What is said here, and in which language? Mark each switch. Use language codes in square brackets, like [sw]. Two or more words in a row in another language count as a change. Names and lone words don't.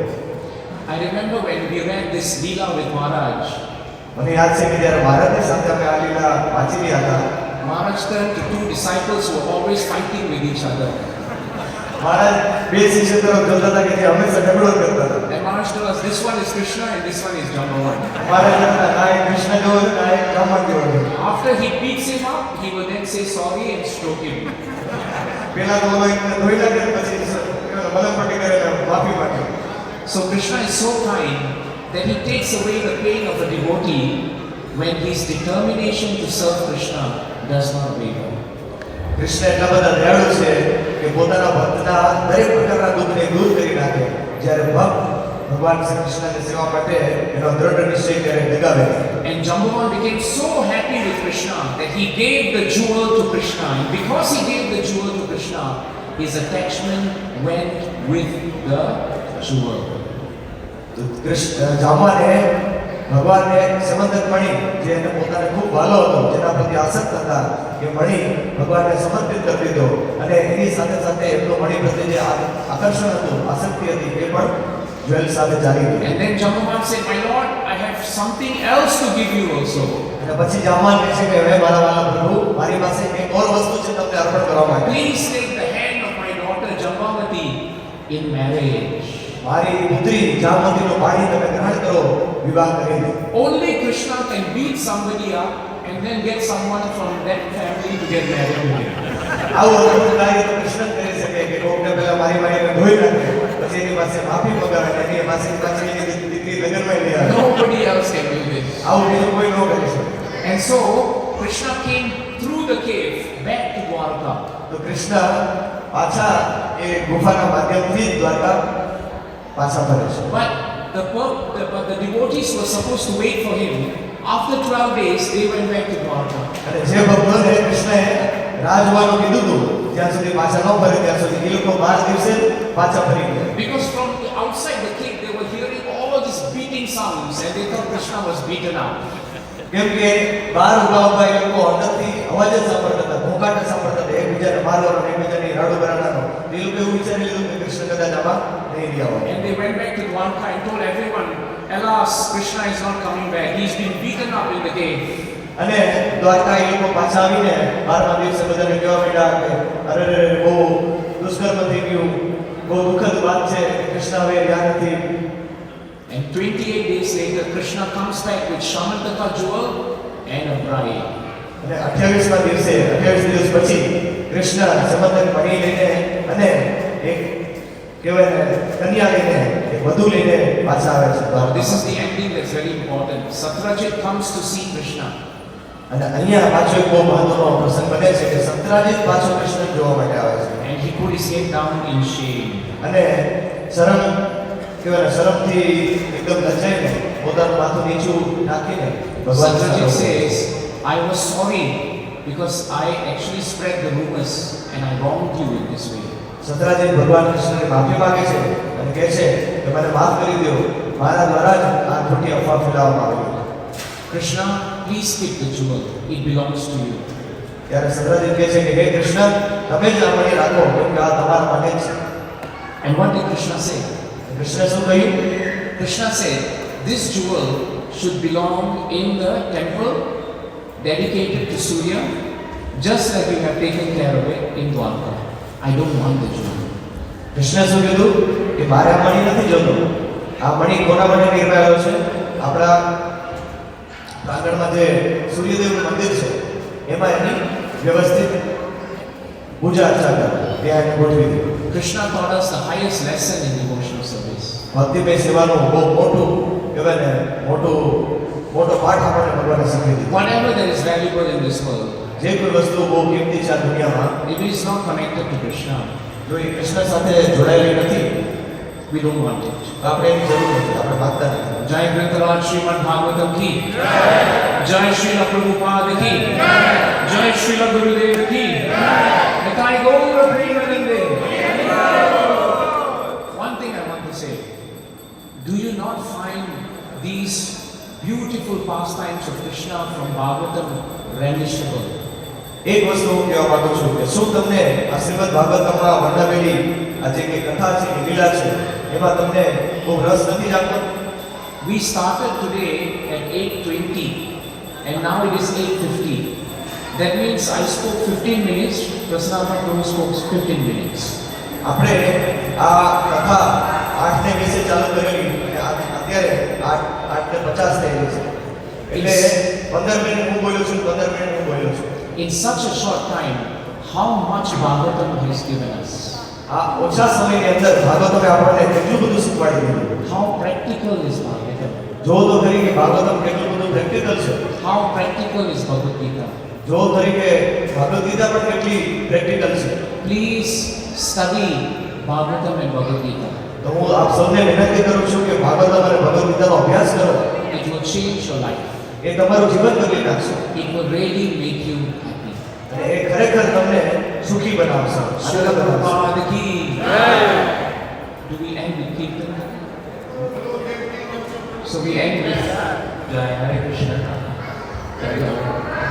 [en] I remember when we read this Leela with Maharaj. [gu] મને યાદ છે કે જ્યારે મહારાજની સાથે અમે આ લીલા વાંચી રહ્યા હતા, [en] Maharaj turned to two disciples who were always fighting with each other. [gu] મહારાજ બે શિષ્ય તરફ જોતા હતા કે જે હંમેશા ઝઘડો જ કરતા હતા. [en] And Maharaj told us, this one is Krishna and this one is Jambavan. [gu] મહારાજ કહેતા ના એ કૃષ્ણ જેવો છે ના એ જામવાન જેવો છે. [en] After he beats him up, he will then say sorry and stroke him. [gu] પેલા તો ઓલો એકને ધોઈ નાખે પછી મલમપટ્ટી કરીને માફી માંગે. [en] So Krishna is so kind that he takes away the pain of a devotee when his determination to serve Krishna does not waver. [gu] કૃષ્ણ એટલા બધા દયાળુ છે કે પોતાના ભક્તના દરેક પ્રકારના દુઃખને દૂર કરી નાખે જ્યારે ભક્ત ભગવાન શ્રી કૃષ્ણની સેવા માટે એનો દ્રઢ નિશ્ચય ત્યારે જગાવે. [en] And Jambavan became so happy with Krishna that he gave the jewel to Krishna. And because he gave the jewel to Krishna, his attachment went with the jewel. [gu] તો જામવાને ભગવાનને સમંતક મણી જે એને પોતાને ખૂબ વાલો હતો, જેના પ્રતિ આસક્ત હતા, એ મણી ભગવાનને સમર્પિત કરી દીધો અને એની સાથે સાથે એમનો મણી પ્રત્યે જે આકર્ષણ હતું, આસક્તિ હતી, એ પણ જ્વેલ સાથે ચાલી ગઈ. [en] And then Jambavan said, my Lord, I have something else to give you also. [gu] અને પછી જામવાન કહે છે કે હવે મારા વાલા પ્રભુ, મારી પાસે એક ઓર વસ્તુ છે તમને અર્પણ કરવા માટે. [en] Please take the hand of my daughter Jambavati in marriage. [gu] મારી પુત્રી જામવતીનો પાણી તમે ગ્રહણ કરો, વિવાહ કરી દો. [en] Only Krishna can beat somebody up and then get someone from that family to get married to him. [gu] આવું અદ્ભુત કાર્ય તો કૃષ્ણ જ કરી શકે કે કોકને પહેલા મારી મારીને ધોઈ નાખે, પછી એની પાસે માફી મગાવે અને એની પાસે પાછી એની દીકરી લગ્નમાં લઈ આવે. [en] Nobody else can do this. [gu] આવું બીજું કોઈ ન કરી શકે. [en] And so Krishna came through the cave back to Dwarka. [gu] તો કૃષ્ણ પાછા એ ગુફાના માધ્યમથી દ્વારકા પાછા ફરે છે. [en] But the devotees were supposed to wait for him. After 12 days, they went back to Dwarka. [gu] અને જે ભક્તોને કૃષ્ણએ રાહ જોવાનું કીધું હતું જ્યાં સુધી પાછા ન ફરે ત્યાં સુધી એ લોકો 12 દિવસે પાછા ફરી ગયા. [en] Because from the outside the cave, they were hearing all these beating sounds and they thought Krishna was beaten up. [gu] કેમ કે બહાર ઉભા ઉભા એ લોકો અંદરથી અવાજ જ સાંભળતા હતા, ઘોંઘાટ સાંભળતા હતા, એકબીજાને મારવાનો, એકબીજાની રાડો કરાવવાનો. એ લોકો એવું વિચારી લીધું કે કૃષ્ણ કદાચ આમાં નહીં રહ્યા હોય. [en] And they went back to Dwarka and told everyone, alas, Krishna is not coming back. He's been beaten up in the cave. [gu] અને દ્વારકા એ લોકો પાછા આવીને 12મા દિવસે બધાને કહેવા માંડ્યા કે અરે રે બહુ દુષ્કર્મ થઈ ગયું, બહુ દુઃખદ વાત છે, કૃષ્ણ હવે રહ્યા નથી. [en] And 28 days later, Krishna comes back with Shamantaka jewel and a bride. [gu] અને 28મા દિવસે 28 દિવસ પછી કૃષ્ણ સમંતક મણી લઈને અને એક કહેવાય ને કન્યા લઈને, એક વધુ લઈને પાછા આવે છે. [en] This is the ending that's very important. Satyajit comes to see Krishna. [gu] અને અહીંયા પાછો એક બહુ મહત્વનો પ્રસંગ બને છે કે સત્રાજીત પાછો કૃષ્ણ જોવા માટે આવે છે. [en] And he put his head down in shame. [gu] અને શરમ કહેવાય શરમથી એકદમ લજાઈને પોતાનું માથું નીચું નાખીને ભગવાન [en] Satyajit says, I was sorry because I actually spread the rumors and I wronged you in this way. [gu] સત્રાજીત ભગવાન કૃષ્ણને માફી માંગે છે અને કહે છે કે મને માફ કરી દો, મારા દ્વારા જ આ ખોટી અફવા ફેલાવવામાં આવી. [en] Krishna, please keep the jewel. It belongs to you. [gu] ત્યારે સત્રાજીત કહે છે કે હે કૃષ્ણ, તમે જ આ મણી રાખો કેમ કે આ તમારા માટે જ છે. [en] And what did Krishna say? [gu] કૃષ્ણે શું કહ્યું? [en] Krishna said, this jewel should belong in the temple dedicated to Surya, just like you have taken care of it in Dwarka. I don't want the jewel. [gu] કૃષ્ણે શું કીધું કે મારે આ મણી નથી જોતો. આ મણી કોના માટે નિર્માયો છે? આપણા પ્રાંગણમાં જે સૂર્યદેવનું મંદિર છે એમાં એની વ્યવસ્થિત પૂજા અર્ચા કરે ત્યાં એને ગોઠવી દીધી. [en] Krishna taught us the highest lesson in devotional service. [gu] ભક્તિમય સેવાનું બહુ મોટું કહેવાય ને મોટો પાઠ આપણને ભગવાને શીખવી દીધો. [en] Whatever that is valuable in this world, [gu] જે કોઈ વસ્તુ બહુ કિંમતી છે આ દુનિયામાં, [en] if it is not connected to Krishna, [gu] જો એ કૃષ્ણ સાથે જોડાયેલી નથી, [en] we don't want it. [gu] તો આપણે એની જરૂર નથી, આપણે માંગતા નથી. [hi] जय ग्रंथराज श्रीमद् भागवतम् की, जय श्रील प्रभुपाद की, जय श्रील गुरुदेव की, निताई गौर प्रेमानंदे. [en] One thing I want to say, do you not find these beautiful pastimes of Krishna from Bhagavatam relishable? [gu] એક વસ્તુ હું કહેવા માંગુ છું કે શું તમને આ શ્રીમદ ભાગવતમાં વર્ણવેલી આ જે કે કથા છે, લીલા છે, એમાં તમને બહુ રસ નથી જાગતો? [en] We started today at 8:20 and now it is 8:50. That means I spoke 15 minutes, Prasannatha Prabhu spoke 15 minutes. [gu] આપણે આ કથા 8:20 ચાલુ કરેલી અને અત્યારે 8:50 થઈ ગઈ છે. એટલે 15 મિનિટ હું બોલ્યો છું, 15 મિનિટ હું બોલ્યો છું. [en] In such a short time, how much Bhagavatam has given us? [gu] આ ઓછા સમયની અંદર ભાગવતમે આપણને કેટલું બધું શીખવાડી દીધું. [en] How practical is Bhagavatam? [gu] જો તો ખરી કે ભાગવતમ કેટલું બધું પ્રેક્ટિકલ છે. [en] How practical is Bhagavad Gita? [gu] જો ખરી કે ભગવદ ગીતા પણ કેટલી પ્રેક્ટિકલ છે. [en] Please study Bhagavatam and Bhagavad Gita. [gu] તો હું આપ સૌને વિનંતી કરું છું કે ભાગવતમ અને ભગવદ ગીતાનો અભ્યાસ કરો. [en] It will change your life. [gu] એ તમારું જીવન બદલી નાખશે [en] It will really make you happy. [gu] અને એ ખરેખર તમને સુખી બનાવશે, આનંદ બનાવશે. [hi] प्रभुपाद की जय. [en] Do we end with kirtan? So we end with [hi] जय हरे कृष्ण. जय हरे.